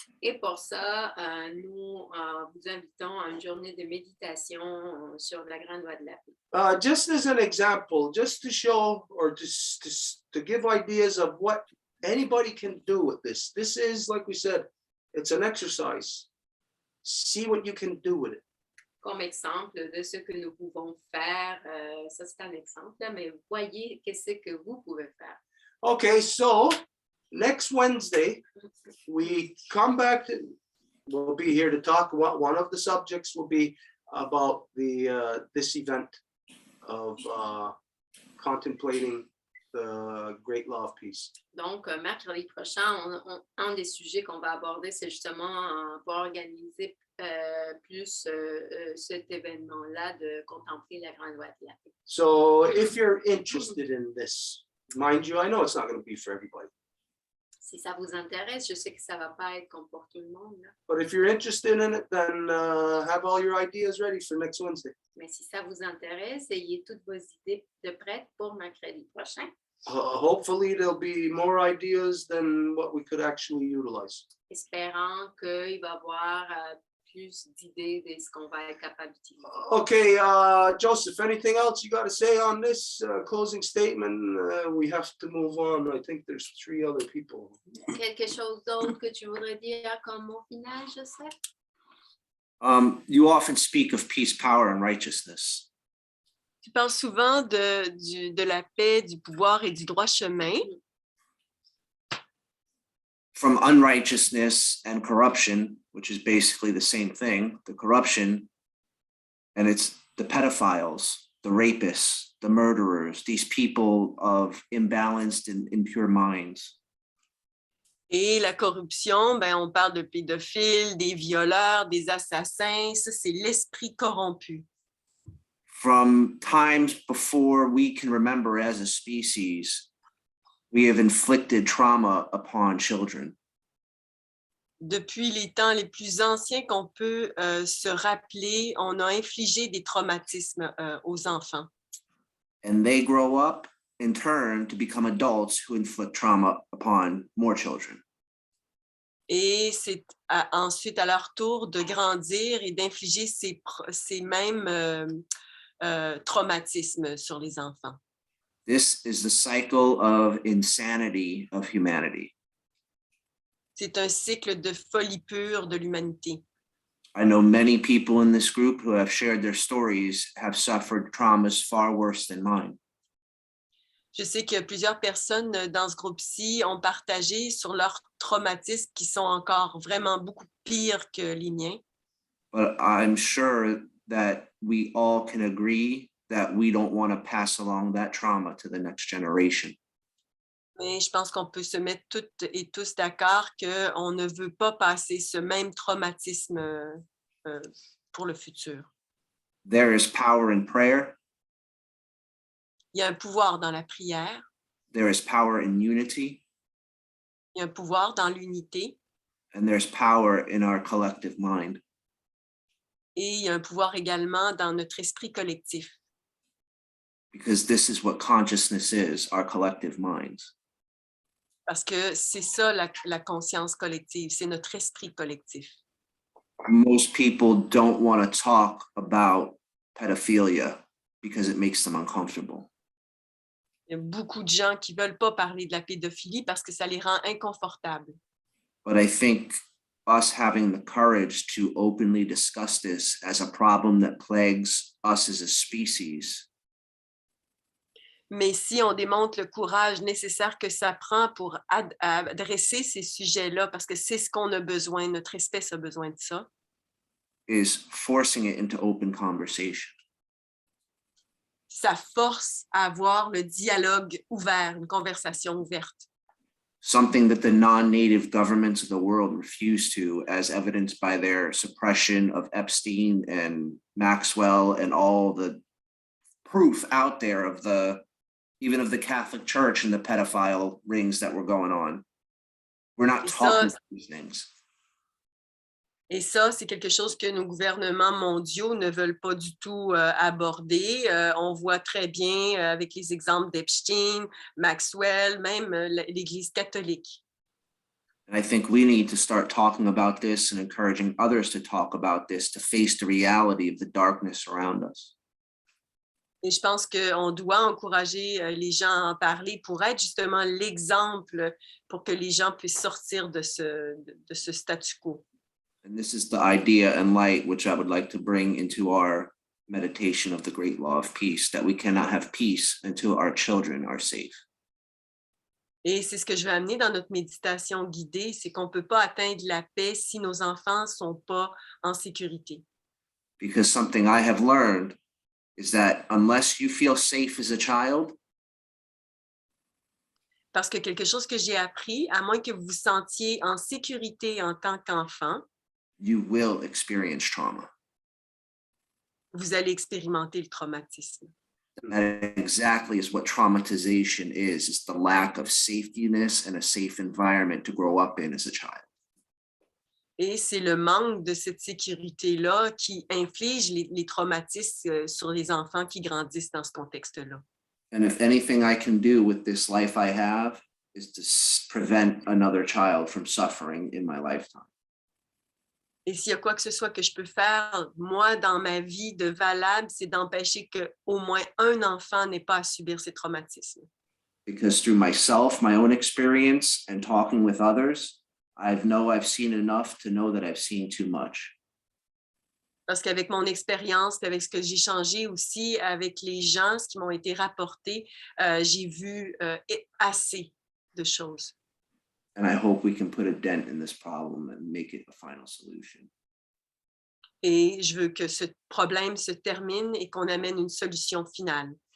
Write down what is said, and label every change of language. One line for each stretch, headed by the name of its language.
French: Et pour ça, nous vous invitons à une journée de méditation sur la grande loi de la paix.
English: Just as an example, just to show or to give ideas of what anybody can do with this. This is, like we said, it's an exercise. See what you can do with it.
French: Comme exemple de ce que nous pouvons faire, ça c'est un exemple, là, mais voyez qu'est-ce que vous pouvez faire.
English: Okay, so next Wednesday, we come back to, we'll be here to talk. One of the subjects will be about the this event of contemplating the Great Law of Peace.
French: Donc, mercredi prochain, un des sujets qu'on va aborder, c'est justement pour organiser plus cet événement-là de contempler la grande loi de la paix.
English: So if you're interested in this, mind you, I know it's not going to be for everybody.
French: Si ça vous intéresse, je sais que ça va pas être comme pour tout le monde, là.
English: But if you're interested in it, then have all your ideas ready for next Wednesday.
French: Mais si ça vous intéresse, ayez toutes vos idées de prêtes pour mercredi prochain.
English: Hopefully there'll be more ideas than what we could actually utilize.
French: Espérant qu'il va y avoir plus d'idées de ce qu'on va être capable d'utiliser.
English: Okay, Joseph, anything else you got to say on this closing statement? We have to move on. I think there's 3 other people.
French: Quelque chose d'autre que tu voudrais dire comme mot final, Joseph?
English: You often speak of peace, power, and righteousness.
French: Tu parles souvent de la paix, du pouvoir et du droit chemin.
English: From unrighteousness and corruption, which is basically the same thing, the corruption, and it's the pedophiles, the rapists, the murderers, these people of imbalanced and impure minds.
French: Et la corruption, ben, on parle de pédophiles, des violeurs, des assassins. Ça, c'est l'esprit corrompu.
English: From times before we can remember as a species, we have inflicted trauma upon children.
French: Depuis les temps les plus anciens qu'on peut se rappeler, on a infligé des traumatismes aux enfants.
English: And they grow up in turn to become adults who inflict trauma upon more children.
French: Et c'est ensuite à leur tour de grandir et d'infliger ces mêmes traumatismes sur les enfants.
English: This is the cycle of insanity of humanity.
French: C'est un cycle de folie pure de l'humanité.
English: I know many people in this group who have shared their stories have suffered traumas far worse than mine.
French: Je sais que plusieurs personnes dans ce groupe-ci ont partagé sur leurs traumatismes qui sont encore vraiment beaucoup pires que les miens.
English: But I'm sure that we all can agree that we don't want to pass along that trauma to the next generation.
French: Mais je pense qu'on peut se mettre toutes et tous d'accord qu'on ne veut pas passer ce même traumatisme pour le futur.
English: There is power in prayer.
French: Il y a un pouvoir dans la prière,
English: There is power in unity.
French: il y a un pouvoir dans l'unité
English: And there's power in our collective mind.
French: et il y a un pouvoir également dans notre esprit collectif.
English: Because this is what consciousness is, our collective minds.
French: Parce que c'est ça la conscience collective, c'est notre esprit collectif.
English: most people don't want to talk about pedophilia because it makes them uncomfortable.
French: Il y a beaucoup de gens qui ne veulent pas parler de la pédophilie parce que ça les rend inconfortables.
English: But I think us having the courage to openly discuss this as a problem that plagues us as a species
French: Mais si on démontre le courage nécessaire que ça prend pour adresser ces sujets-là, parce que c'est ce qu'on a besoin, notre espèce a besoin de ça,
English: is forcing it into open conversation.
French: ça force à avoir le dialogue ouvert, une conversation ouverte.
English: Something that the non-native governments of the world refuse to, as evidenced by their suppression of Epstein and Maxwell and all the proof out there of even of the Catholic Church and the pedophile rings that were going on. We're not talking about these things.
French: Et ça, c'est quelque chose que nos gouvernements mondiaux ne veulent pas du tout aborder. On voit très bien avec les exemples d'Epstein, Maxwell, même l'Église catholique.
English: And I think we need to start talking about this and encouraging others to talk about this, to face the reality of the darkness around us.
French: Et je pense qu'on doit encourager les gens à en parler pour être justement l'exemple pour que les gens puissent sortir de ce statu quo.
English: And this is the idea and light which I would like to bring into our meditation of the great law of peace, that we cannot have peace until our children are safe.
French: Et c'est ce que je vais amener dans notre méditation guidée, c'est qu'on ne peut pas atteindre la paix si nos enfants ne sont pas en sécurité.
English: Because something I have learned is that unless you feel safe as a child,
French: parce que quelque chose que j'ai appris, à moins que vous vous sentiez en sécurité en tant qu'enfant,
English: you will experience trauma.
French: Vous allez expérimenter le traumatisme.
English: And that exactly is what traumatization is. It's the lack of safetyness and a safe environment to grow up in as a child.
French: Et c'est le manque de cette sécurité-là qui inflige les traumatismes sur les enfants qui grandissent dans ce contexte-là.
English: And if anything I can do with this life I have is to prevent another child from suffering in my lifetime.
French: Et s'il y a quoi que ce soit que je peux faire, moi, dans ma vie de valable, c'est d'empêcher qu'au moins un enfant n'ait pas à subir ces traumatismes.
English: Because through myself, my own experience, and talking with others, I've seen enough to know that I've seen too much.
French: Parce qu'avec mon expérience, avec ce que j'ai changé aussi avec les gens, ce qui m'ont été rapportés, j'ai vu assez de choses.
English: And I hope we can put a dent in this problem and make it a final solution.
French: Et je veux que ce problème se termine et qu'on amène une solution finale.